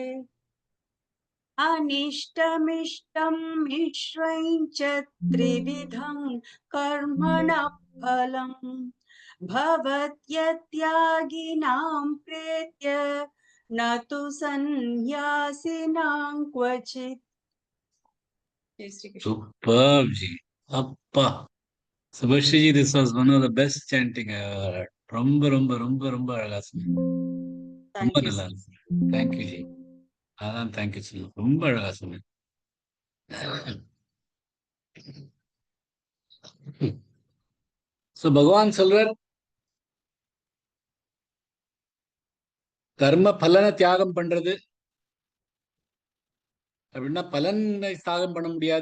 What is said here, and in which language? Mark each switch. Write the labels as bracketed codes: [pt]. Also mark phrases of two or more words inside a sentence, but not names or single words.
[sa] अनिष्टमिष्टं मिश्रं च त्रिविधं कर्मणः फलं भवत्यत्यागिनां प्रेत्य न तु सन्न्यासिनां क्वचित्। जय श्री कृष्ण। [en] Superb ji. [ta] அப்பா, சுபஸ்ரீஜி, [en] this was one of the best chanting I ever heard. [ta] ரொம்ப ரொம்ப ரொம்ப ரொம்ப அழகா சொன்னீங்க. ரொம்ப [en] Thank you, [ta] நல்லா [en] sir. [ta] இருந்துச்சு. தேங்க்யூ ஜி. அதான் தேங்க்யூ சொல்லு. ரொம்ப அழகா சொன்னீங்க. So பகவான் சொல்றார், கர்ம பலனை தியாகம் பண்றது அப்படின்னா பலனை தியாகம் பண்ண முடியாது.